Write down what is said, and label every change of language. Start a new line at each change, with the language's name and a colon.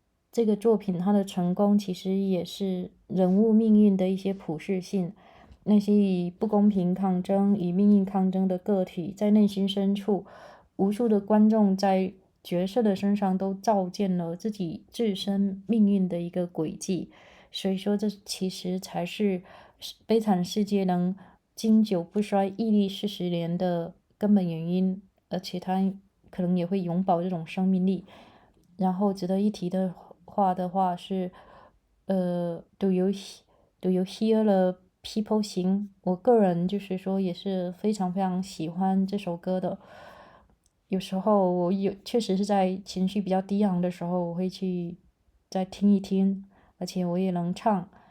Chinese: 这个作品它的成功其实也是人物命运的一些普世性，那些以不公平抗争、以命运抗争的个体，在内心深处，无数的观众在角色的身上都照见了自己自身命运的一个轨迹。所以说，这其实才是悲惨世界能经久不衰、屹立40年的根本原因，而且它可能也会永葆这种生命力。然后值得一提的话是，
English: Do you hear the people sing？
Chinese: 我个人就是说也是非常非常喜欢这首歌的。有时候我确实是在情绪比较低昂的时候，我会去再听一听，而且我也能唱。